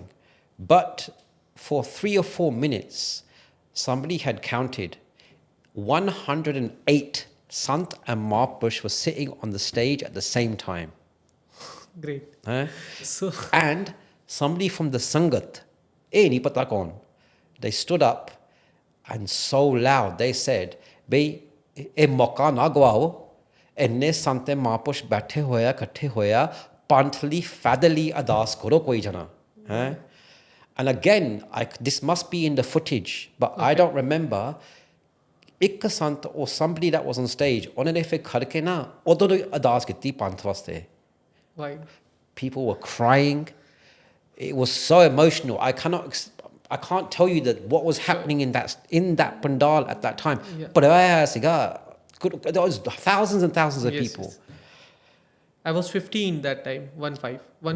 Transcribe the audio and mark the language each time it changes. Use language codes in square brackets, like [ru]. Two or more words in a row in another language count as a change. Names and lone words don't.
[en] But for 3 or 4 minutes, somebody had counted 108 Sant and Mahapurush were sitting on the stage at the same time. Great. So And somebody from the Sangat, [pa] ni pata kaun, [en] they stood up and so loud they said, "Bhai, [pa] ਏ ਮੌਕਾ ਨਾ ਗਵਾਓ, ਇੰਨੇ ਸੰਤ ਮਹਾਪੁਰਖ ਬੈਠੇ ਹੋਇਆ ਇਕੱਠੇ ਹੋਇਆ ਪੰਥਲੀ ਫੈਦਲੀ ਅਰਦਾਸ ਕਰੋ ਕੋਈ ਜਣਾ." [en] And again, this must be in the footage, but I don't remember. [pa] ਇੱਕ ਸੰਤ [en] or somebody that was on stage, [pa] ਉਹਨਾਂ ਨੇ ਫਿਰ ਖੜ ਕੇ ਨਾ ਉਦੋਂ ਹੀ ਅਰਦਾਸ ਕੀਤੀ ਪੰਥ ਵਾਸਤੇ. [en] why? People were crying. It was so emotional. I can't tell you that what was happening in that pandal at that time. Yeah. But there was thousands and thousands of Yes, people. yes. I was 15 that time. 1-5, 1-4